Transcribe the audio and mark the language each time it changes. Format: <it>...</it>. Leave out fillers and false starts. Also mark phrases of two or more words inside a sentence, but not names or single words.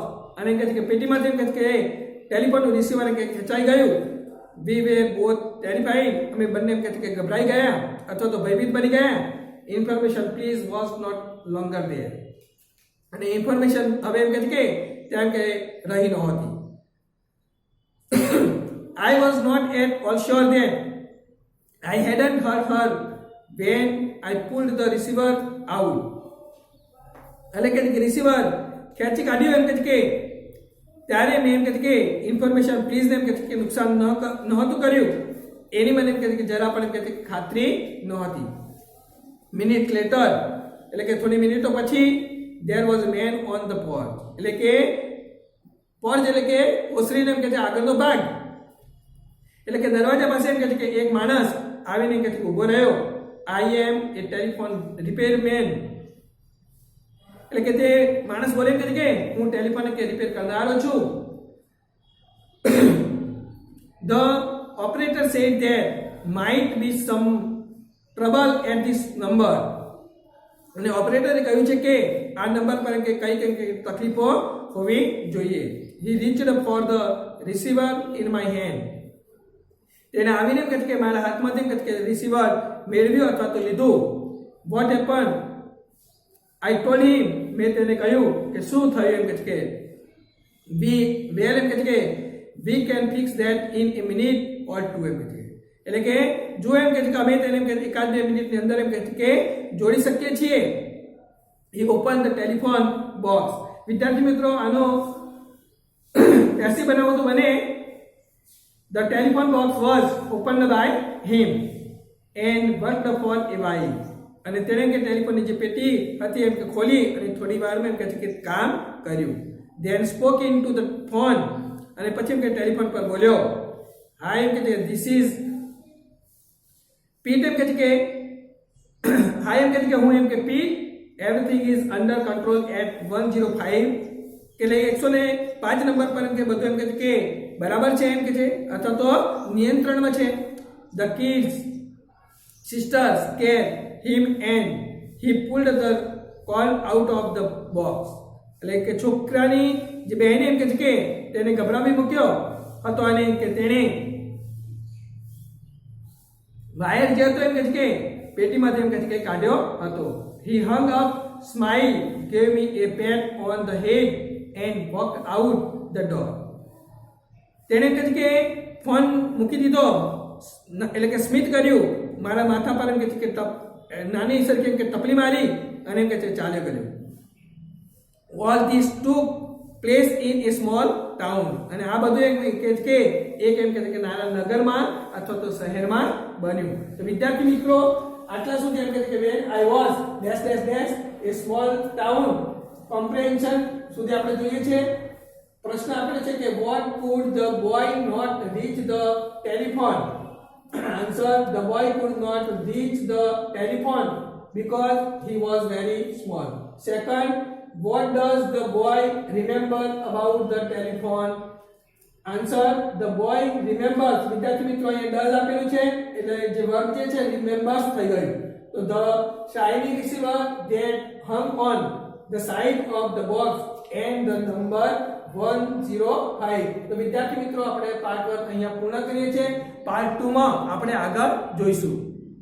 <gu>અને એમ કે પેટીમાંથી એમ કે ટેલિફોનનું રિસીવર ખેંચાઈ ગયું.</gu> <en>We were both terrified.</en> <gu>અમે બંને એમ કે ગભરાઈ ગયા અથવા તો ભયભીત બની ગયા.</gu> <en>Information please was not longer there.</en> <gu>અને ઇન્ફોર્મેશન હવે એમ કે ત્યાં કે રહી નહોતી.</gu> <en>I was not at all sure that I hadn't heard her when I pulled the receiver out.</en> <gu>એટલે કે રિસીવર ખેંચી કાઢ્યું એમ કે ત્યારે મેં એમ કે ઇન્ફોર્મેશન પ્લીઝ એમ કે નુકસાન નહોતું કર્યું એની મને એમ કે જરા પણ એમ કે ખાતરી નહોતી.</gu> <en>minute later</en> <gu>એટલે કે થોડી મિનિટો પછી</gu> <en>there was a man on the porch.</en> <gu>એટલે કે porch એટલે કે ઓસરીને એમ કે છે આગળનો ભાગ. એટલે કે દરવાજા પાસે એમ કે છે કે એક માણસ આવીને એમ કે છે ઊભો રહ્યો.</gu> <en>I am a telephone repairman.</en> <gu>એટલે કે તે માણસ બોલે કે હું ટેલિફોન કે રિપેર કરનારો છું.</gu> <en>The operator said there might be some trouble at this number.</en> <gu>અને ઓપરેટરે કહ્યું છે કે આ નંબર પર કે કઈ તકલીફો હોવી જોઈએ.</gu> <en>He reached for the receiver in my hand.</en> <gu>તેને આવીને કહે કે મારા હાથમાંથી કે રિસીવર મેળવ્યો અથવા તો લીધું.</gu> <en>What happened? I told him.</en> <gu>મેં તેને કહ્યું કે શું થયું એમ કે એમ કે</gu> <en>we can fix that in a minute or two</en> <gu>એમ કે એટલે કે જો એમ કે અમે તેને એમ કે એકાદ બે મિનિટની અંદર એમ કે જોડી શકીએ છીએ.</gu> <en>He opened the telephone box.</en> <gu>વિદ્યાર્થી મિત્રો આનો પેસી બનાવો તો બને.</gu> <en>The telephone box was opened by him and worked for a while.</en> <gu>અને તેણે કે ટેલિફોનની જે પેટી હતી એમ કે ખોલી અને થોડી વારમાં એમ કે કામ કર્યું.</gu> <en>Then spoke into the phone.</en> <gu>અને પછી એમ કે ટેલિફોન પર બોલ્યો. હા એમ કે</gu> <en>this is Pete</en> <gu>એમ કે હા એમ કે હું એમ કે</gu> <en>Pete, everything is under control at 105.</en> <gu>એટલે 105 નંબર પર એમ કે બધું એમ કે બરાબર છે એમ કે છે અથવા તો નિયંત્રણમાં છે.</gu> <en>The kids sisters scared him and he pulled the call out of the box.</en> <gu>એટલે કે છોકરાની જે બહેન એમ કે તેને ગભરાવી મૂક્યો હતો અને એમ કે તેણે વાયર જે હતો એમ કે પેટીમાંથી એમ કે કાઢ્યો હતો.</gu> <en>He hung up, smiled, gave me a pat on the head and walked out the door.</en> <gu>તેણે કે ફોન મૂકી દીધો એટલે કે સ્મિત કર્યું, મારા માથા પર એમ કે નાની સરખી એમ કે ટપલી મારી અને એમ કે ચાલ્યો ગયો.</gu> <en>All this took place in a small town.</en> <gu>અને આ બધું એમ કે એક એમ કે નાના નગરમાં અથવા તો શહેરમાં બન્યું. તો વિદ્યાર્થી મિત્રો આટલા સુધી એમ કે</gu> <en>when I was dash dash dash a small town comprehension</en> <gu>સુધી આપણે જોઈએ છે. પ્રશ્ન આપેલો છે કે</gu> <en>what could the boy not reach the telephone? Answer: the boy could not reach the telephone because he was very small. Second, what does the boy remember about the telephone? Answer: the boy remembers.</en> <gu>વિદ્યાર્થી મિત્રો એ does આપેલું છે એટલે જે વર્બ જે છે remembers થઈ ગયું.</gu> <en>તો the shiny receiver that hung on the side of the box and the number 105.</en> <gu>તો વિદ્યાર્થી મિત્રો આપણે પાર્ટ 1 અહીંયા પૂર્ણ કરીએ છીએ. પાર્ટ 2 માં આપણે આગળ જોઈશું.</gu>